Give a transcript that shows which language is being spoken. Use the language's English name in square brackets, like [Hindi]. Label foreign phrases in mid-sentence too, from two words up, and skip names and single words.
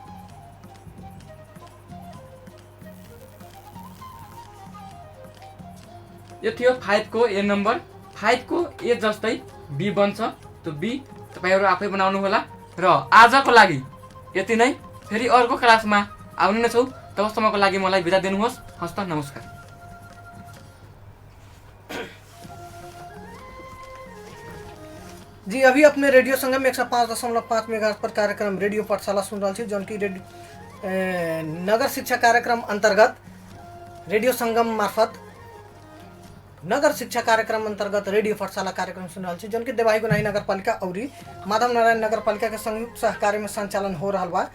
[Nepali] यो थियो 5 को ए नम्बर। 5 को ए जस्तै बी बन्छ। त्यो बी तपाईहरु आफै बनाउनु होला। र आजको लागि यति नै। फेरि अर्को क्लासमा आउने नै छौ। तबसम्मको लागि मलाई बिदा दिनुहोस्। हस्त नमस्कार। [Bhojpuri] जी अभी अपने रेडियो संगम 105.5 मेगाहर्ट्ज पर कार्यक्रम रेडियो पाठशाला सुन रहा जौन की नगर शिक्षा कार्यक्रम अंतर्गत रेडियो संगम मार्फत नगर शिक्षा कार्यक्रम अंतर्गत रेडियो पाठशाला कार्यक्रम सुन रहा जौन की देवाही गोनाही नगर पालिका और माधव नारायण नगर पालिका के संयुक्त सहकार्य में संचालन हो रहा बा।